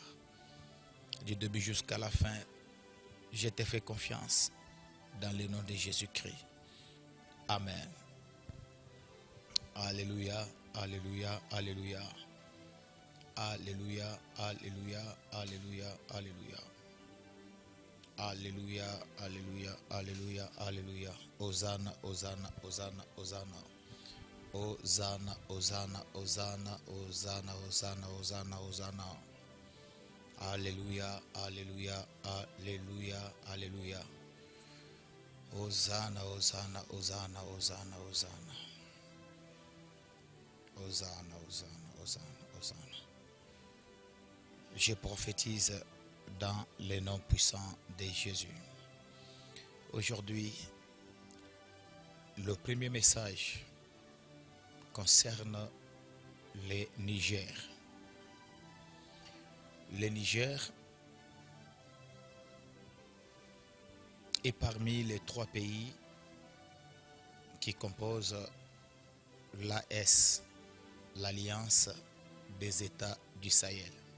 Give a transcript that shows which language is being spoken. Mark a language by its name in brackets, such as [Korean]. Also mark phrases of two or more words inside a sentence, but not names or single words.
[French] Du début jusqu'à la fin, je te fais confiance dans le nom de Jésus-Christ. Amen. Alléluia, alléluia, alléluia. Alléluia, alléluia, alléluia, alléluia. Alléluia, alléluia, alléluia, alléluia. Hosanna, Hosanna, Hosanna, Hosanna. Hosanna, Hosanna, Hosanna, Hosanna, Hosanna, Hosanna, Hosanna. Alléluia, alléluia, alléluia, alléluia. Hosanna, Hosanna, Hosanna, Hosanna, Hosanna. Hosanna, Hosanna, Hosanna, Hosanna. Je prophétise dans le nom puissant de Jésus. Aujourd'hui, le premier message concerne le Niger. Le Niger est parmi les 3 pays qui composent l'AS, l'Alliance des États du Sahel.